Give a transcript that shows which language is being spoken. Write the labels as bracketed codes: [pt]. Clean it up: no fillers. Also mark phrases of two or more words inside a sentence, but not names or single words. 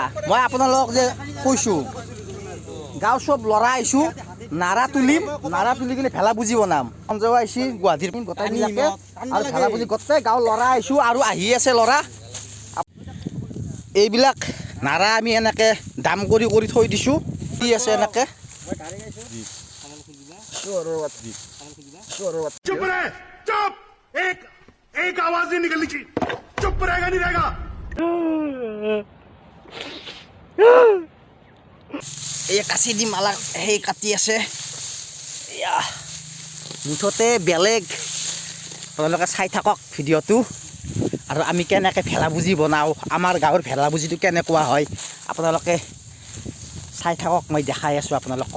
[as] মই আপোনালোকক যে কৈছোঁ গাঁও চব ল'ৰা আহিছোঁ, নাৰা তুলি কিনে ভেলা বুজি বনাম। সঞ্জয় আহিছে গুৱাহাটীৰ গোটেইবিলাকে, আৰু ভেলা বুজি গোটেই গাঁৱৰ ল'ৰা আহিছোঁ আৰু আহি আছে ল'ৰা। এইবিলাক নাৰা আমি এনেকৈ দাম কৰি থৈ দিছোঁ, দি আছে এনেকৈ। [hi] चुप रहे, चुप। एक आवाज नहीं निकलनी चाहिए, चुप रहेगा नहीं रहेगा। [as] এই কাচি দি মালা সেই কাটি আছে। এয়া মুঠতে বেলেগ, আপোনালোকে চাই থাকক ভিডিঅ'টো। আৰু আমি কেনেকৈ ভেলা বুজি বনাওঁ, আমাৰ গাঁৱৰ ভেলা বুজিটো কেনেকুৱা হয় আপোনালোকে চাই থাকক, মই দেখাই আছোঁ আপোনালোকক।